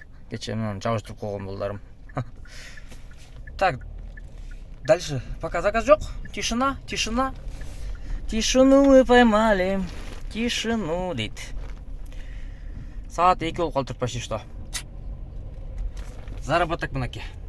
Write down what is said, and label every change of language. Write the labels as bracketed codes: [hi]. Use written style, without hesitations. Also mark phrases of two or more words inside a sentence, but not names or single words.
[ky] кече мынаны жабыштырып койгон болдарым. [ru] Так, дальше пока заказ жок. Тишина. Тишину мы поймали. [ky] Тишину дейт. Саат 2 болуп калыптыр [ru] почти что. [ky] Заработок мынакей.